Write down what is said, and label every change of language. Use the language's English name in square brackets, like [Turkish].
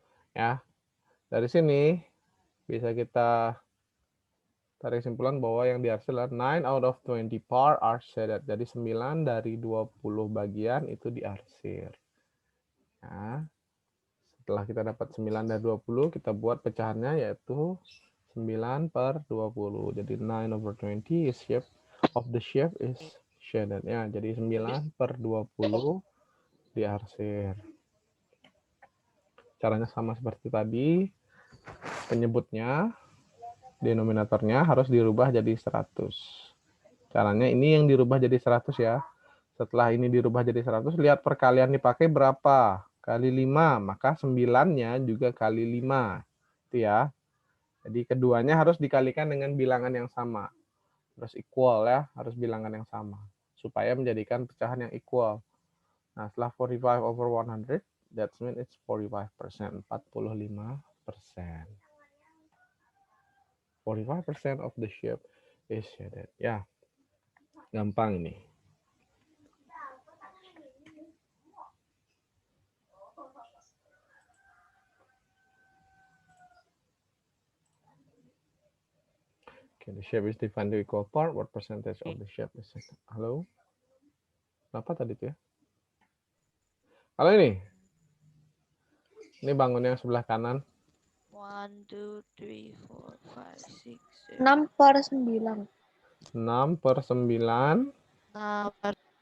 [Indonesian] Ya, dari sini bisa kita tarik kesimpulan bahwa yang diarsir adalah [English] 9 out of 20 par are shaded. [Indonesian] Jadi 9 dari 20 bagian itu diarsir. Ya. Setelah kita dapat 9 dari 20, kita buat pecahannya yaitu 9 per 20. Jadi [English] 9 over 20 is shape of the shape is shaded. [Indonesian] Ya, jadi 9 per 20 diarsir. Caranya sama seperti tadi. Penyebutnya, denominatornya harus dirubah jadi 100. Caranya ini yang dirubah jadi 100 ya. Setelah ini dirubah jadi 100, lihat perkalian dipakai berapa. Kali 5, maka 9-nya juga kali 5. Itu ya. Jadi keduanya harus dikalikan dengan bilangan yang sama. Harus equal ya, harus bilangan yang sama. Supaya menjadikan pecahan yang equal. Nah, setelah [English] 45 over 100, that means it's 45%. 45%. 45% of the shape is shaded. [Indonesian] Ya, gampang ini. [English] Okay, the shape is defined to equal part. What percentage of the shape is shaded? [Indonesian] Halo? Apa tadi tuh ya? Kalau ini bangun yang sebelah kanan. 1, 2, 3, 4, 5, 6, 7. 6 per 9. 6 per 9. 6 per